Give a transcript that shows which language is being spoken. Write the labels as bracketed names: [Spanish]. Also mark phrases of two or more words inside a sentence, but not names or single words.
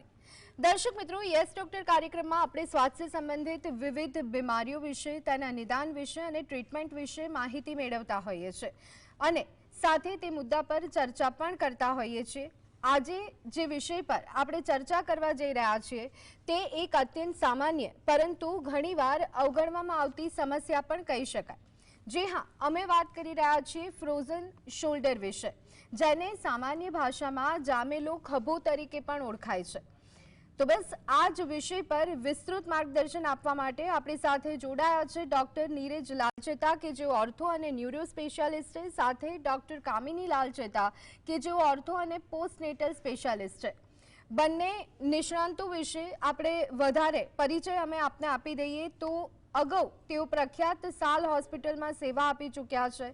[Gujarati] દર્શક મિત્રો, યસ ડોક્ટર કાર્યક્રમમાં આપણે સ્વાસ્થ્ય સંબંધિત વિવિધ બીમારીઓ વિશે, તેના નિદાન વિશે અને ટ્રીટમેન્ટ વિશે માહિતી મેળવતા હોઈએ છીએ અને સાથે તે મુદ્દા પર ચર્ચા પણ કરતા હોઈએ છીએ। આજે જે વિષય પર આપણે ચર્ચા કરવા જઈ રહ્યા છીએ તે એક અત્યંત સામાન્ય પરંતુ ઘણીવાર અવગણવામાં આવતી સમસ્યા પણ કહી શકાય। [Hindi] जी हाँ, [Gujarati] અમે બાત કરી રહા છે ફ્રોજન શોલ્ડર વિષય, જેને સામાન્ય ભાષા મેં જામેલો ખભો તરીકે પણ ઓળખાય છે। તો બસ આજ વિષય પર વિસ્તૃત માર્ગદર્શન આપવા માટે આપણી સાથે જોડાયા છે ડૉક્ટર નીરજ લાલચેતા કે જો ઑર્થો અને ન્યૂરો સ્પેશિયાલિસ્ટ છે, સાથે ડૉક્ટર કામિની લાલચેતા કે જો ઑર્થો અને પોસ્ટનેટલ સ્પેશિયાલિસ્ટ છે। બંને નિષ્ણાંતો વિષે આપણે વધારે પરિચય અમે આપને આપી દઈએ તો અગાઉ તેઓ પ્રખ્યાત સાલ હોસ્પિટલ મેં સેવા આપી ચૂક્યા છે।